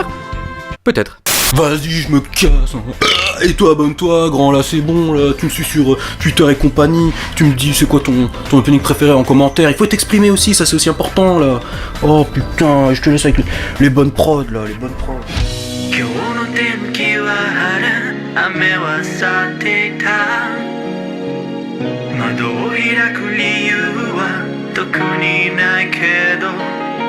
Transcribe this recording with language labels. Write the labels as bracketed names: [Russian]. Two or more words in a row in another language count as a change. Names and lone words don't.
[French] Peut-être. Vas-y, je me casse. Et toi, abonne-toi, grand, là, c'est bon, là, tu me suis sur Twitter et compagnie, tu me dis c'est quoi ton opening préféré en commentaire, il faut t'exprimer aussi, ça c'est aussi important, là. Oh putain, je te laisse avec les bonnes prods, là, les bonnes prods. [Japanese] 今日の天気は晴れ雨は去っていた窓を開く理由は特にないけど